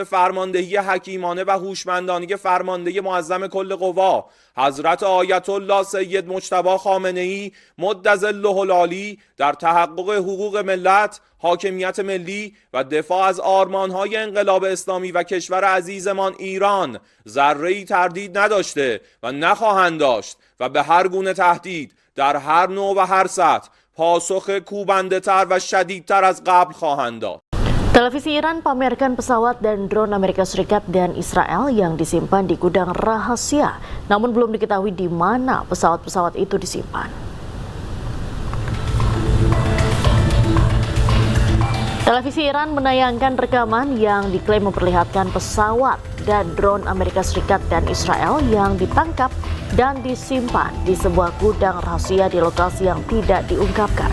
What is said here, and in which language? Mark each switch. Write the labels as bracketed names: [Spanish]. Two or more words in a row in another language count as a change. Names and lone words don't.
[Persian] فرماندهی حکیمانه و هوشمندانه فرمانده معظم کل قوا حضرت آیت الله سید مجتبی خامنه‌ای مدظله العالی در تحقق حقوق ملت، حاکمیت ملی و دفاع از آرمان‌های انقلاب اسلامی و کشور عزیزمان ایران ذره‌ای تردید نداشته و نخواهند داشت و به هر گونه تهدید در هر نوع و هر سطح پاسخ کوبنده‌تر و شدیدتر از قبل خواهند داد. [Indonesian] Televisi Iran pamerkan pesawat dan drone Amerika Serikat dan Israel yang disimpan di gudang rahasia, namun belum diketahui di mana pesawat-pesawat itu disimpan. Televisi Iran menayangkan rekaman yang diklaim memperlihatkan pesawat dan drone Amerika Serikat dan Israel yang ditangkap dan disimpan di sebuah gudang rahasia di lokasi yang tidak diungkapkan.